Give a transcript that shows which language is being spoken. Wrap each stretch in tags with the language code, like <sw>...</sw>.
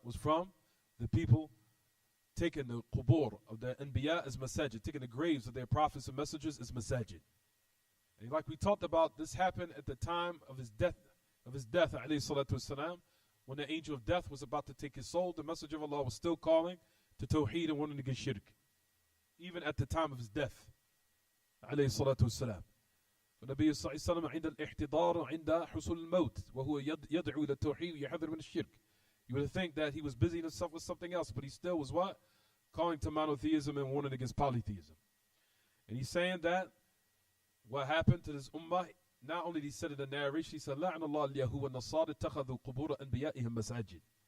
<en>Was from the people taking the qubur of the anbiya as masajid, taking the graves of their prophets and messengers as masajid. And like we talked about, this happened at the time of his death, alayhi salatu wasalam, when the angel of death was about to take his soul. The Messenger of Allah was still calling to Tawheed and wanting to get shirk. even at the time of his death.</en> <ar>عليه الصلاة والسلام. فالنبي صلى الله عليه وسلم عند الاحتضار عند حصول الموت وهو يدعو إلى التوحيد ويحذر من الشرك.</ar> <en>You would think that he was busying himself with something else, but he still was what? Calling to monotheism and warning against polytheism. And he's saying that what happened to this ummah, not only did he said in the narration, he said,</en> <ar>لَعْنَ اللَّهُ الْيَهُودَ وَالنَّصَارَى اتَّخَذُوا قُبُورَ أَنْبِيَائِهِمْ مَسَاجِدَ.</ar>